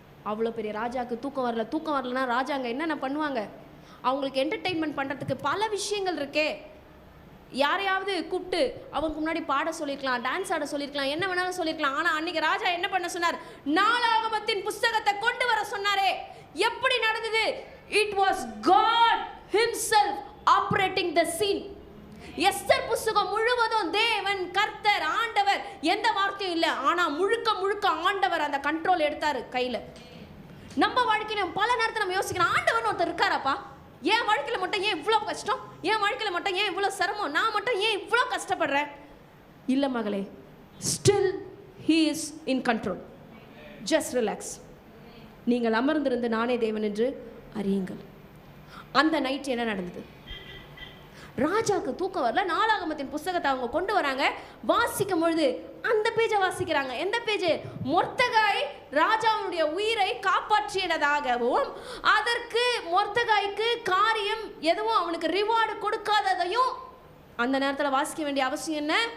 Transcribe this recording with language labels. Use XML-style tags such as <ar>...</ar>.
<ta>அவ்வளோ பெரிய ராஜாக்கு தூக்கம் வரல. தூக்கம் வரலன்னா ராஜாங்க என்னென்ன பண்ணுவாங்க? அவங்களுக்கு என்டர்டெயின்மெண்ட் பண்ணுறதுக்கு பல விஷயங்கள் இருக்கே. யாரையாவது கூப்பிட்டு அவங்களுக்கு முன்னாடி பாட சொல்லியிருக்கலாம், டான்ஸ் ஆட சொல்லியிருக்கலாம், என்ன வேணாலும் சொல்லியிருக்கலாம். ஆனால் அன்னைக்கு ராஜா என்ன பண்ண சொன்னார்? நாளாகமத்தின் புஸ்தகத்தை கொண்டு வர சொன்னாரே. எப்படி நடந்தது?</ta> <en>It was God himself operating the scene.</en> <ta>Esther புஸ்தகம் முழுவதும் தேவன், கர்த்தர், ஆண்டவர், எந்த வார்த்தையும் இல்லை. ஆனால் முழுக்க முழுக்க ஆண்டவர் அந்த கண்ட்ரோல் எடுத்தார் கையில். நம்ம வாழ்க்கையில பல நேரத்தில் நம்ம யோசிக்கிறோம், ஆண்டவர்னு ஒருத்தர் இருக்காராப்பா, என் வாழ்க்கையில் மட்டும் ஏன் இவ்வளோ கஷ்டம், என் வாழ்க்கையில் மட்டும் ஏன் இவ்வளோ சிரமம், நான் மட்டும் ஏன் இவ்வளோ கஷ்டப்படுறேன்? இல்லை மகளே,</ta> <en>Still he is in control. just relax.</en> <ta>நீங்கள் அமர்ந்திருந்து நானே தேவன் என்று அறியுங்கள். அந்த நைட் என்ன நடந்தது? ராஜாவுக்கு தூக்கம் வரல. நாளாகமத்தின் புஸ்தகத்தை அவங்க கொண்டு வராங்க. வாசிக்கும் பொழுது அந்த பேஜை வாசிக்கிறாங்க. எந்த பேஜ்? மொர்தெகாய் ராஜாவுடைய உயிரை காப்பாற்றியதாகவும் அதற்கு மொர்தெகாய்க்கு காரியம் எதுவும் அவனுக்கு ரிவார்டு கொடுக்காததையும் அந்த நேரத்தில் வாசிக்க வேண்டிய அவசியம் என்ன?</ta>